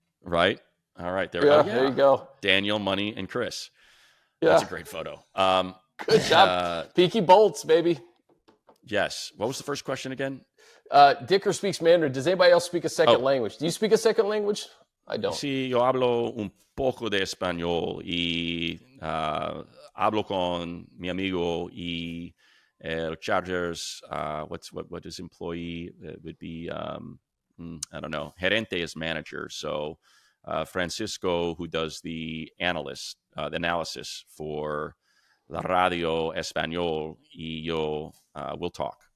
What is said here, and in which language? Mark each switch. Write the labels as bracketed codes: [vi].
[en] Right? All right. There, Yeah, there you go. Daniel, Money, and Chris. Yeah. That's a great photo. Good job. Peaky Bolts, baby. Yes. What was the first question again? Dicker speaks Mandarin. Does anybody else speak a second language? Do you speak a second language? I don't. [es] Sí, yo hablo un poco de español y hablo con mi amigo y el Chargers. [en] What his employee would be? I don't know. Gerente is manager. So Francisco, who does the analysis for La Radio Español, [es] y yo [en] will talk.